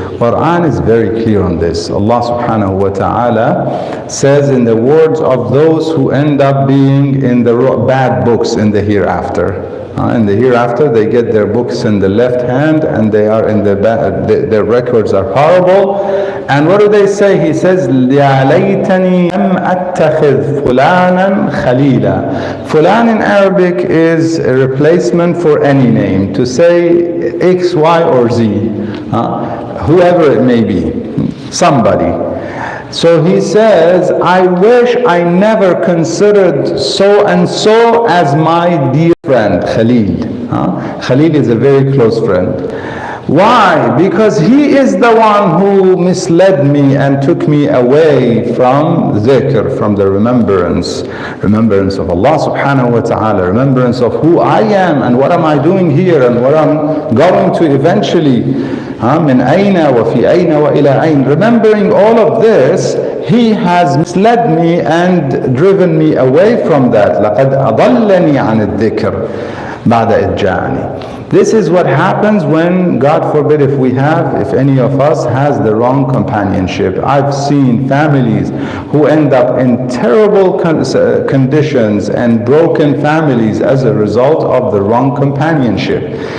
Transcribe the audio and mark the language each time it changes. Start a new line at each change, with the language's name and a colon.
English: Quran is very clear on this. Allah subhanahu wa ta'ala says in the words of those who end up being in the bad books in the hereafter. In the hereafter, they get their books in the left hand, and they are in the bad. Their records are horrible. And what do they say? He says,
Arabic: يَا لَيْتَنِي لَمْ أَتَّخِذْ فُلَانًا خَلِيلًا.
English: Fulan in Arabic is a replacement for any name, to say X, Y, or Z, whoever it may be, somebody. So he says, I wish I never considered so and so as my dear friend, Khalil. Khalil is a very close friend. Why? Because he is the one who misled me and took me away from dhikr, from the remembrance of Allah subhanahu wa ta'ala, remembrance of who I am and what am I doing here and what I'm going to eventually.
Arabic: من أين وفي أين وإلى أين.
English: Remembering all of this, he has misled me and driven me away from that.
Arabic: لقد أضلني عن الذكر بعد إذ جاءني.
English: This is what happens when, God forbid, if any of us has the wrong companionship. I've seen families who end up in terrible conditions and broken families as a result of the wrong companionship.